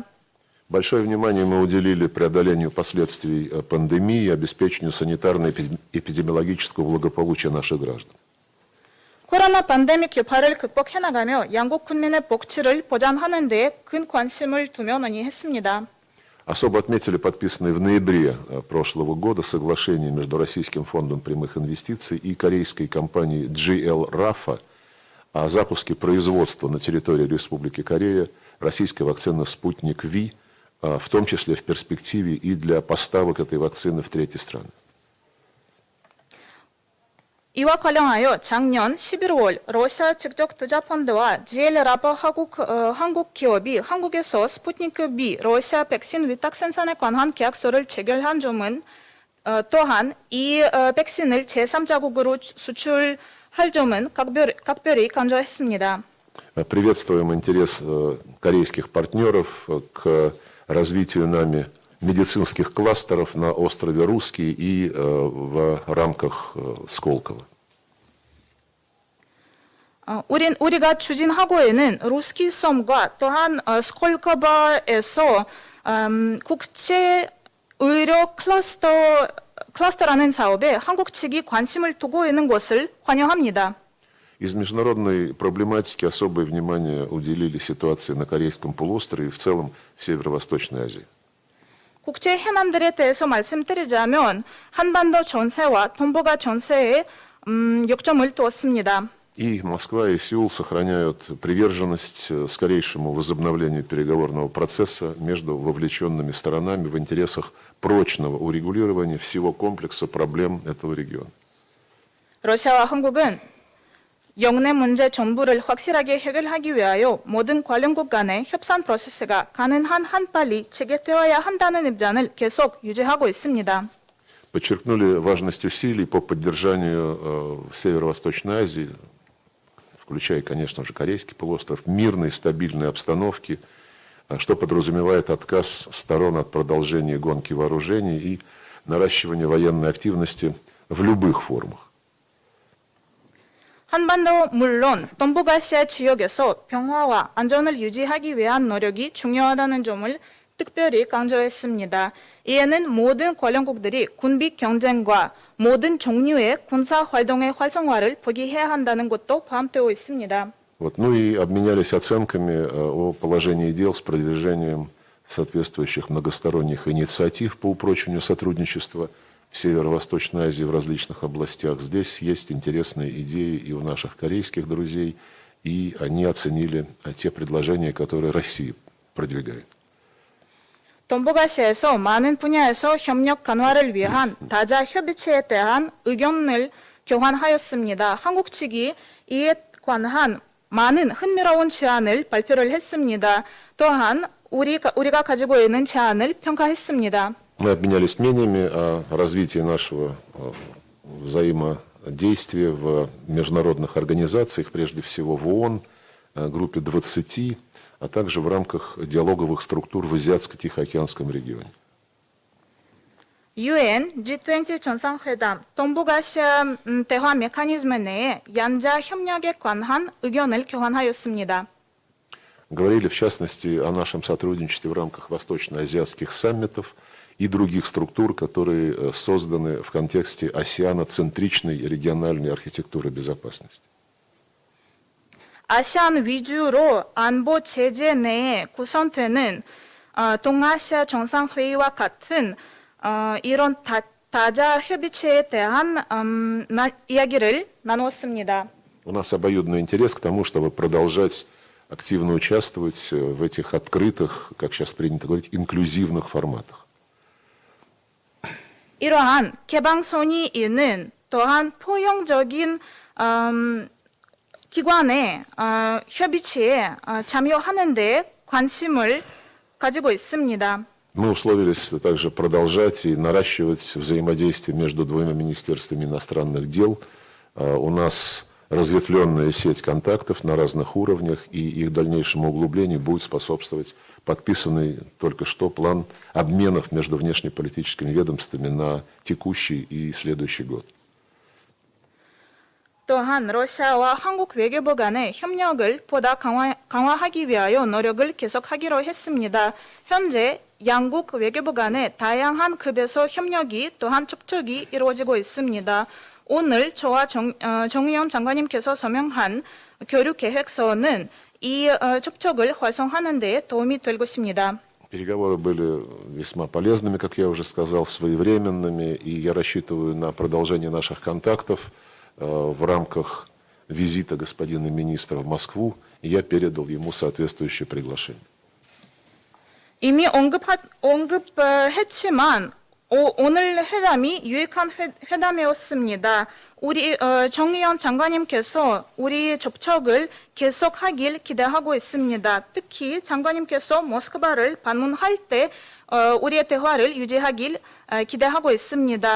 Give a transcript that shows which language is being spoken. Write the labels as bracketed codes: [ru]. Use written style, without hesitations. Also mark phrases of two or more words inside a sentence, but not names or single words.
[ru] Большое внимание мы уделили преодолению последствий пандемии и обеспечению санитарно-эпидемиологического благополучия наших граждан. [ko] 코로나 팬데믹 여파를 극복해나가며 양국 국민의 복지를 보장하는 데 큰 관심을 두며 논의했습니다. [ru] Особо отметили подписанное в ноябре прошлого года соглашение между Российским фондом прямых инвестиций и корейской компанией GL Rafa о запуске производства на территории Республики Корея российской вакцины «Спутник Ви», в том числе в перспективе и для поставок этой вакцины в третьи страны. [ko] 이와 관련하여 작년 11월 러시아 직접 투자펀드와 GL 라바 한국 기업이 한국에서 스푸트니크 B 러시아 백신 위탁 생산에 관한 계약서를 체결한 점은 또한 이 백신을 제3자국으로 수출할 점은 각별히 강조했습니다. [ru] Приветствуем интерес корейских партнеров к развитию нами медицинских кластеров на острове Русский и в рамках Сколково. [ko] 우리가 추진하고 있는 루스키 섬과 또한 스콜커바에서 국제 의료 클러스터라는 사업에 한국 측이 관심을 두고 있는 것을 환영합니다. [ru] Из международной проблематики особое внимание уделили ситуации на Корейском полуострове и в целом в Северо-Восточной Азии. [ko] 국제 해난들에 대해서 말씀드리자면 한반도 전세와 동북아 전세에 역점을 두었습니다. [ru] И Москва, и Сеул сохраняют приверженность скорейшему возобновлению переговорного процесса между вовлеченными сторонами в интересах прочного урегулирования всего комплекса проблем этого региона. [ko] 러시아와 한국은 영내 문제 전부를 확실하게 해결하기 위하여 모든 관련국 간의 협상 프로세스가 가능한 한 빨리 체결되어야 한다는 입장을 계속 유지하고 있습니다. [ru] Подчеркнули важность усилий по поддержанию в Северо-Восточной Азии, включая, конечно же, Корейский полуостров, мирной, стабильной обстановки, что подразумевает отказ сторон от продолжения гонки вооружений и наращивания военной активности в любых формах. [ko] 한반도 물론 동북아시아 지역에서 평화와 안전을 유지하기 위한 노력이 중요하다는 점을 특별히 강조했습니다. 이에는 모든 관련국들이 군비 경쟁과 모든 종류의 군사 활동의 활성화를 포기해야 한다는 것도 포함되어 있습니다. [ru] Ну и обменялись оценками о положении дел с продвижением соответствующих многосторонних инициатив по упрочению сотрудничества в Северо-Восточной Азии в различных областях. Здесь есть интересные идеи и у наших корейских друзей, и они оценили те предложения, которые Россия продвигает. [ko] 동북아시아에서 많은 분야에서 협력 강화를 위한 다자 협의체에 대한 의견을 교환하였습니다. 한국 측이 이에 관한 많은 흥미로운 제안을 발표를 했습니다. 또한 우리가 가지고 있는 제안을 평가했습니다. [ru] Мы обменялись мнениями о развитии нашего взаимодействия в международных организациях, прежде всего в ООН, группе 20, а также в рамках диалоговых структур в Азиатско-Тихоокеанском регионе. [ko] UN G20 정상회담 동북아시아 대화 메커니즘 내에 양자 협력에 관한 의견을 교환하였습니다. [ru] говорили в частности о нашем сотрудничестве в рамках восточно-азиатских саммитов и других структур, которые созданы в контексте асиано-центричной региональной архитектуры безопасности. [ko] 아시안 위주로 안보 체제 내에 구성되는 동아시아 정상회의와 같은 이런 다자 협의체에 대한 이야기를 나누었습니다. [ru] У нас обоюдный интерес к тому, чтобы продолжать активно участвовать в этих открытых, как сейчас принято говорить, инклюзивных форматах. [ko] 이러한 개방성이 있는 또한 포용적인 기관의 협의체에 참여하는 데 관심을 가지고 있습니다. [ru] Мы условились также продолжать и наращивать взаимодействие между двумя министерствами иностранных дел. У нас разветвленная сеть контактов на разных уровнях, и их дальнейшему углублению будет способствовать подписанный только что план обменов между внешнеполитическими ведомствами на текущий и следующий год. [ko] 또한 러시아와 한국 외교부 간의 협력을 보다 강화하기 위하여 노력을 계속하기로 했습니다. 현재 양국 외교부 간의 다양한 급에서 협력이 또한 접촉이 이루어지고 있습니다. 오늘 저와 정의용 장관님께서 서명한 교류 계획서는 이 접촉을 활성화하는 데 도움이 될 것입니다. [ru] Переговоры были весьма полезными, как я уже сказал, своевременными, и я рассчитываю на продолжение наших контактов в рамках визита господина министра в Москву, и я передал ему соответствующее приглашение. [ko] 이미 언급했지만 오늘 회담이 유익한 회담이었습니다. 우리 정의용 장관님께서 우리 접촉을 계속하길 기대하고 있습니다. 특히 장관님께서 모스크바를 방문할 때 우리의 대화를 유지하길 기대하고 있습니다.